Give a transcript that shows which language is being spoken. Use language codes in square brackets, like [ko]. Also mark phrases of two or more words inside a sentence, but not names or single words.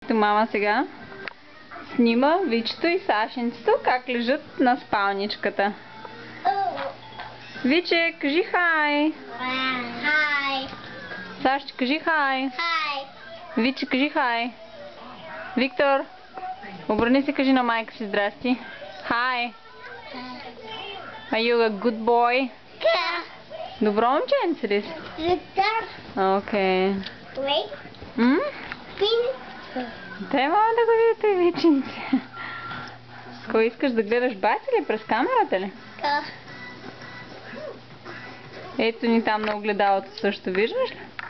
[bg] Мама сега снима Вичето и Сашенцето как лежат на спалничката. Виче, кажи хай! Хай! Сашче, кажи хай! Хай! Виче, кажи хай! Виктор, обърни се, кажи на майка си здрасти. Хай! [en] Are you a good boy? [bg] Добро момченце ли си? Окей. [en] Wait. [bg] Те мога да го видите, Виченце. Кой искаш да гледаш бати ли? През камерата ли? Ето ни там на огледалото също, виждаш ли?